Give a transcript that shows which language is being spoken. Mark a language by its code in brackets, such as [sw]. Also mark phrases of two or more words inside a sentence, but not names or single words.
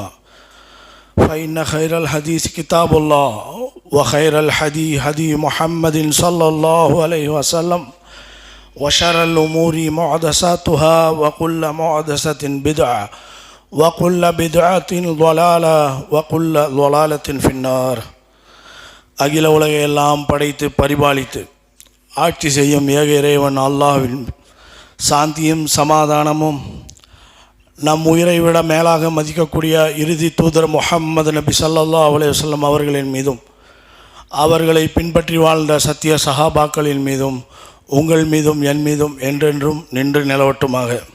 [ar] فإن خير الحديث كتاب الله وخير الهدي هدي محمد صلى الله عليه وسلم وشر الأمور محدثاتها وكل محدثة بدعة وكل بدعة ضلالة وكل ضلالة في النار. [ta] அகில உலக எல்லாம் படைத்து பரிபாலித்து ஆட்சி செய்யும் ஏக இறைவன் அல்லாஹ்வின் சாந்தியும் சமாதானமும் நம் உயிரை விட மேலாக மதிக்கக்கூடிய இறுதி தூதர் முஹம்மது நபி [ar] صلى الله عليه وسلم [ta] அவர்களின் மீதும் அவர்களை பின்பற்றி வாழ்ந்த சத்திய சஹாபாக்களின் மீதும் உங்கள் மீதும் என் மீதும் என்றென்றும் நின்று நிலவட்டுமாக.